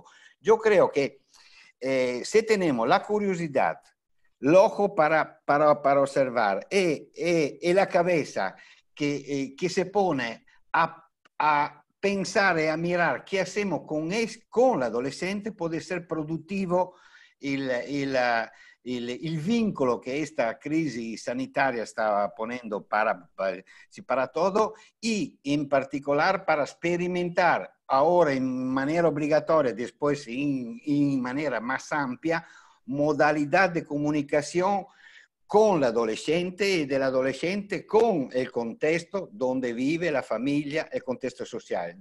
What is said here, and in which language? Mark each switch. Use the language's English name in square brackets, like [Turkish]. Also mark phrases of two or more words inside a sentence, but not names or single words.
[Spanish] Yo creo que si tenemos la curiosidad, el ojo para observar y la cabeza que se pone a pensar y a mirar qué hacemos con el adolescente, puede ser productivo [Italian] il vincolo che [Spanish] esta [Italian] crisi sanitaria sta ponendo [Spanish] para todo y en particular para experimentar ahora en manera obligatoria, después en manera más amplia, modalidad de comunicación con el adolescente y del adolescente con el contexto donde vive la familia, el contexto social.